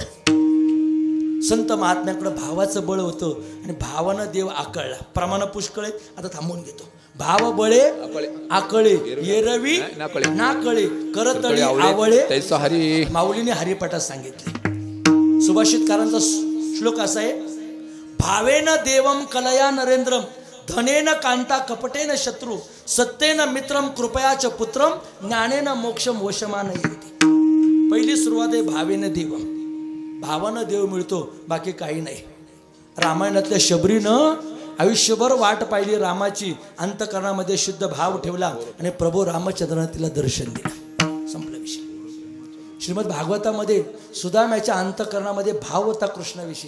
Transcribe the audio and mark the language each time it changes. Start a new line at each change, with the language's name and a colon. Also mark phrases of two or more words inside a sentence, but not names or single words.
Marathi: संत महात्म्याकडं भावाचं बळ होतं आणि भावानं देव आकळला. प्रमाण पुष्कळ आहेत, आता थांबवून घेतो. भाव बळे आकळे, येरवी नाकळे, करतळी आवळे हरी. माऊलीने हरिपाठात सांगितले. सुभाषितकारांचा श्लोक असा आहे,
Sanskrit: भावेन देवम कलया नरेंद्रम, धनेन कांता कपटेन शत्रू, सत्तेन मित्रम कृपयाच पुत्रम, ज्ञानेन मोक्षम वशमान येते.
Marathi: पहिली सुरुवात आहे
Sanskrit: भावेन देवम.
Marathi: भावानं देव मिळतो, बाकी काही नाही. रामायणातल्या शबरीनं आयुष्यभर वाट पाहिली रामाची, अंतकरणामध्ये शुद्ध भाव ठेवला आणि प्रभू रामचंद्रानं तिला दर्शन दिलं. संपला विषय. श्रीमद भागवतामध्ये सुदाम्याच्या अंतकरणामध्ये भाव होता कृष्णाविषयी.